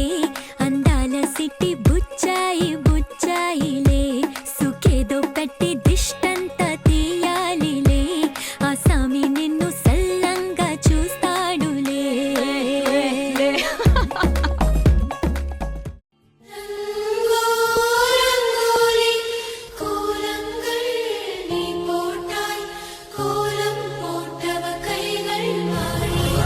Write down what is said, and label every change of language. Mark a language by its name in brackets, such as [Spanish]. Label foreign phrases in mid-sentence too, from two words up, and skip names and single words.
[Telugu] అందాల సిట్టి బుచ్చాయి బుచ్చాయిలే సుఖేదో పెట్టి దిష్టంత తీయాలిలే ఆ సామి నిన్ను సల్లంగా చూస్తాడులే [Tamil] ரங்கோலி கோலங்கள் நீ போட்டாய் கோலம் போட்டவ கைகள் மாறி